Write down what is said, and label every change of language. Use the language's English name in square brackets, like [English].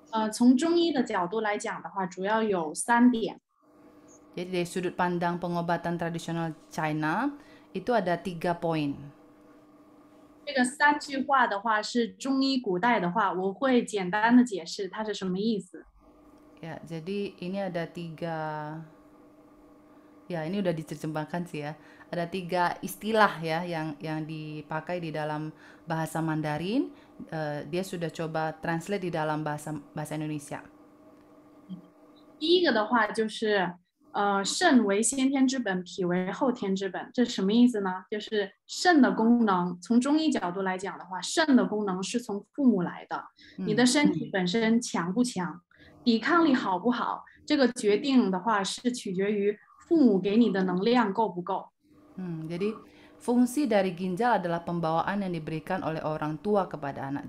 [Chinese] 从中医的角度来讲的话，主要有3点。 [Indonesian] Jadi dari sudut pandang pengobatan tradisional China itu ada 3 poin. [Chinese] 这个3句话的话是中医古代的话，我会简单的解释它是什么意思。 [Indonesian] Ya, jadi ini ada 3, ya ini udah diterjemahkan sih ya. Ada 3 istilah ya yang dipakai di dalam bahasa Mandarin. Dia sudah coba translate di dalam bahasa Indonesia. [Chinese] 第一个的话就是肾为先天之本，脾为后天之本。这什么意思呢？就是肾的功能，从中医角度来讲的话，肾的功能是从父母来的。你的身体本身强不强，抵抗力好不好，这个决定的话是取决于父母给你的能量够不够。 [Indonesian] Jadi fungsi dari ginjal adalah pembawaan yang diberikan oleh orang tua kepada anak.